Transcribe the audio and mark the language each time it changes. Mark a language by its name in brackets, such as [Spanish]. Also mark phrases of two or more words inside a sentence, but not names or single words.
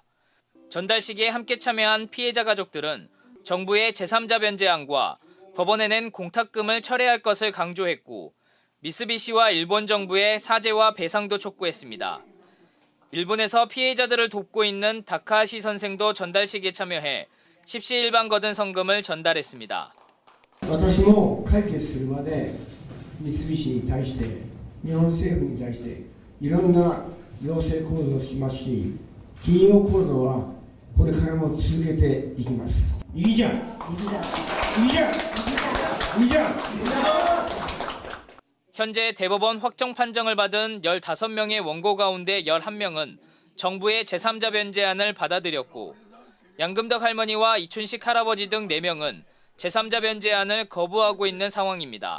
[Korean] 전달식에 함께 참여한 피해자 가족들은 정부의 제3자 변제안과 법원에 낸 공탁금을 철회할 것을 강조했고 미쓰비시와 일본 정부의 사죄와 배상도 촉구했습니다. 일본에서 피해자들을 돕고 있는 다카하시 선생도 전달식에 참여해 십시일반 거둔 성금을 전달했습니다. [Japanese] 私も解決するまで三菱に対して日本政府に対していろんな要請行動をしますし、金融行動はこれからも続けていきます。いいじゃん。いいじゃん。いいじゃん。 [Korean] 현재 대법원 확정 판정을 받은 15명의 원고 가운데 11명은 정부의 제3자 변제안을 받아들였고 양금덕 할머니와 이춘식 할아버지 등 4명은 제3자 변제안을 거부하고 있는 상황입니다.